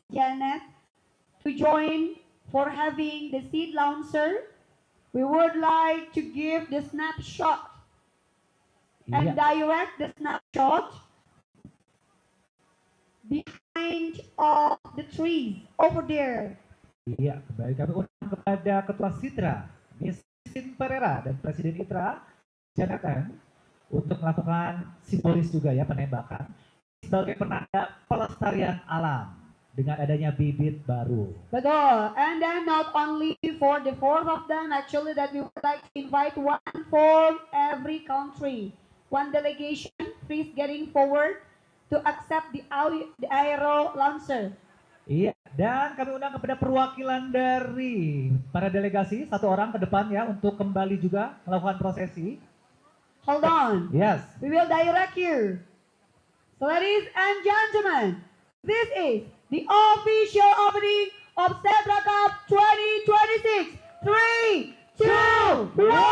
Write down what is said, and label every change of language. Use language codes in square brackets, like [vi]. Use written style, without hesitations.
[en] Janet to join for having the seed launcher. We would like to give the snapshot and direct the snapshot behind all the trees over there. [id] Iya, kembali kami undang kepada Ketua Sidra, Miss Christine Pereira dan Presiden ITRA, Janatan, untuk melakukan simbolis juga ya penembakan sebagai penanda pelestarian alam dengan adanya bibit baru. Betul. [en] And then not only for the 4 of them, actually that we would like to invite one for every country. One delegation, please getting forward to accept the aero launcher. [id] Iya, dan kami undang kepada perwakilan dari para delegasi, satu orang ke depan ya untuk kembali juga melakukan prosesi. [en] Hold on. Yes. We will direct you. So ladies and gentlemen, this is the official opening of Setra Cup 2026. 3, 2, 1.